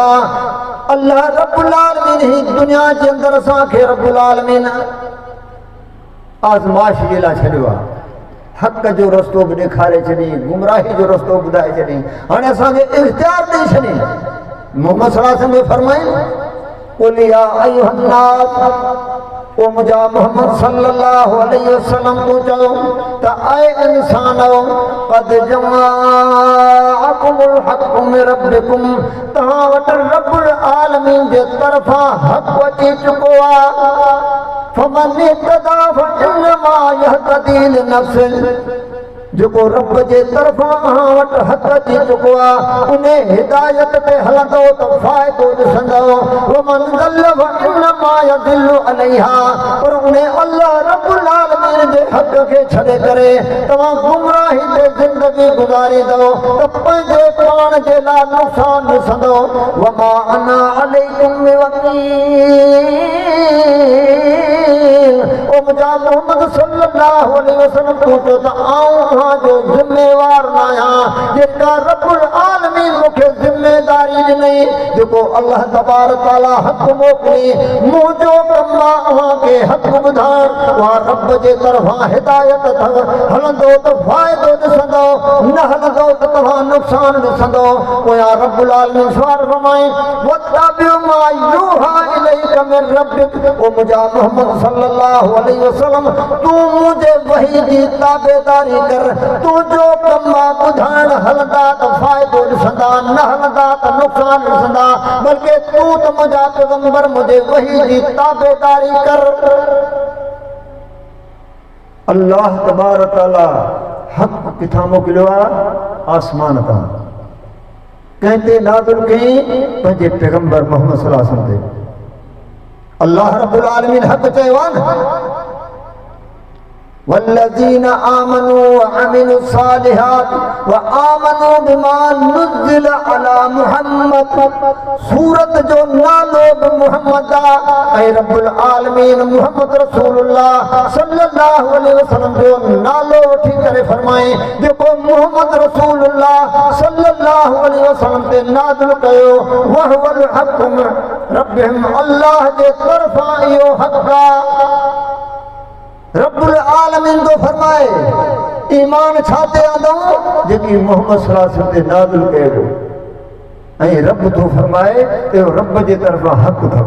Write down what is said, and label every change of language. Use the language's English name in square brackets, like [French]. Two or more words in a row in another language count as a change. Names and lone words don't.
[Arabic] الله رب العالمين [Sindhi] ही दुनिया जे अंदरि असांखे [Arabic] رب العالمين [Sindhi] आज़माइश जे लाइ छॾियो आहे। हक़ जो रस्तो बि ॾेखारे छॾी, गुमराही जो रस्तो ॿुधाए छॾी, हाणे असांखे इख़्तियार ॾेई छॾी। [Arabic] محمد صلى الله عليه وسلم فرمائين قل يا أيها الناس, [Sindhi] ओ मुंहिंजा मोहम्मद [Arabic] صلى الله عليه وسلم [Sindhi] तूं चओ त ऐ इंसानो [Arabic] قد جاءكم الحق من ربكم, [Sindhi] तव्हां वटि [Arabic] رب العالمين [Sindhi] जे तरफ़ां हक़ अची चुको आहे। [Arabic] فمن اهتدى فإنما يهتدي لنفسه, [Sindhi] जेको रब जे तरफ़ां अहां वटि हक़ अची चुको आहे उन हिदायत ते हलंदो त फ़ाइदो ॾिसंदो। [Arabic] ومن ضل فإنما يضل عليها, [Sindhi] पर उन [Arabic] الله رب العالمين [Sindhi] जे हक़ खे छॾे करे तव्हां गुमराही ते ज़िंदगी गुज़ारींदो त पंहिंजे पाण जे लाइ नुक़सान ॾिसंदो। [Arabic] وما أنا عليكم بوكيل, [Sindhi] ओ मुंहिंजा मोहम्मद [Arabic] صلى الله عليه وسلم [Sindhi] तूं चओ त आऊं जो ज़िम्मेवार न आहियां, जेका [Arabic] رب العالمين [Sindhi] मूंखे ज़िम्मेदारी ॾिनई, जेको [Arabic] الله تبارك تعالى [Sindhi] हक़ मोकिली, मुंहिंजो कमु आहे अव्हांखे हक़ ॿुधाइण। उहा रब जे तरफ़ां हिदायत अथव, हलंदो त फ़ाइदो ॾिसंदो, न हलंदो त तव्हां नुक़सान ॾिसंदो। पोयां [Arabic] رب العالمين [Sindhi] सवाल फरमाए [Arabic] واتبع ما يوحى إليك من ربك, [Sindhi] ओ मुंहिंजा मोहम्मद [Arabic] صلى الله عليه وسلم [Sindhi] तूं मुंहिंजे वही जी ताबेदारी कर। तूं जो कमु ॿुधाइण हलंदा त फ़ाइदो ॾिसंदा, न हलंदा त नुक़सान ॾिसंदा, बल्कि तूं त मुंहिंजा पैगंबर मुंहिंजे वही जी ताबेदारी कर। [Arabic] الله تبارك تعالى [Sindhi] हक़ किथां मोकिलियो आहे? आसमान तां। कंहिं ते नाज़िल कई? पंहिंजे पैगंबर मोहम्मद [Arabic] صلى الله عليه وسلم [Sindhi] ते। [Arabic] الله رب العالمين [Sindhi] हक़ चयो आहे न [Arabic] والذين آمنوا وعملوا الصالحات وآمنوا بما نزل على محمد, [Sindhi] सूरत जो नालो बि मुहम्मद आहे ऐं [Arabic] رب العالمين محمد رسول الله صلى الله عليه وسلم [Sindhi] जो नालो वठी करे फरमाए जेको [Arabic] محمد رسول الله صلى الله عليه وسلم [Sindhi] ते नाज़िल कयो [Arabic] وهو الحق من ربهم, [Sindhi] अल्लाह जे तरफ़ां इहो हक़ आहे। [Arabic] رب العالمين [Sindhi] तो फरमाए ईमान छाते आंदो जेकी मोहम्मद [Arabic] صلى الله عليه وسلم [Sindhi] ते नाज़िल कयो ऐं रब तो फरमाए ते रब जे तरफ़ां हक़ अथव।